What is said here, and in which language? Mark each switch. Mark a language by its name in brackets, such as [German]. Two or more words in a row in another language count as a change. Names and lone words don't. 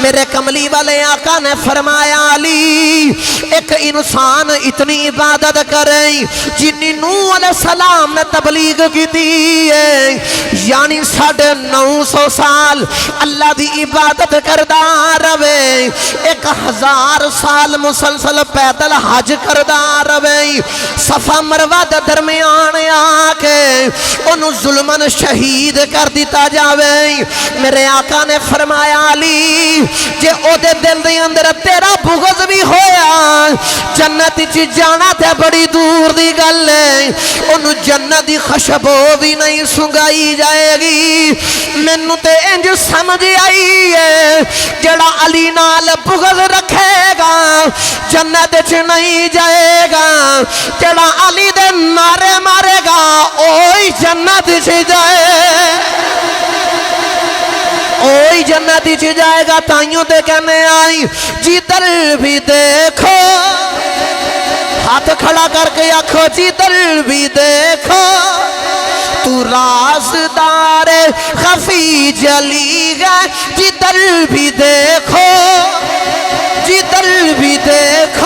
[Punjabi] میرے کملی والے آقا نے فرمایا علی ایک انسان اتنی عبادت کرے جنی نوح علیہ السلام نے تبلیغ کی دی ہے، یعنی 950 سال اللہ دی عبادت کردہ روے، 1000 سال مسلسل پیدل حج کردہ روے، صفا مروہ دے درمیان آکے انہوں ظلمن شہید کر دیتا جاوے۔ میرے آقا نے فرمایا علی جے او دے دل دے اندر تیرا بغض بھی ہویا جنت چی جانا تے بڑی دور دی گل ہے، انہوں جنت دی خوشبو بھی نہیں سنگائی جائے گی۔ مینوں تے انج سمجھ آئی ہے جڑا علی نال بغض رکھے گا جنت چ نہیں جائے گا، جڑا علی دے نعرے مارے گا اوہی جنت چ جائے، اوہی جنت چ جائے گا۔ تائیوں تے کہنے آئی [Urdu] جدھر بھی دیکھو، ہاتھ کھڑا کر کے آنکھو جدھر بھی دیکھو تو رازدار خفی جلی گئے، جدھر بھی دیکھو جدھر بھی دیکھو۔